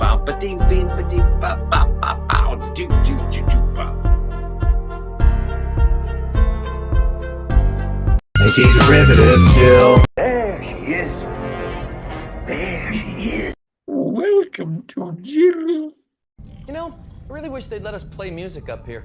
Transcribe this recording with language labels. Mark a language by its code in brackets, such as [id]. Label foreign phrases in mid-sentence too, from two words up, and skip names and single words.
[en] Ba-ding, bing, ba-ding, ba-ba-ba-bow, do-do-do-do-ba. Making derivative till. There she is. There she is. Welcome to Jill's. You know, I really wish they'd let us play music up here.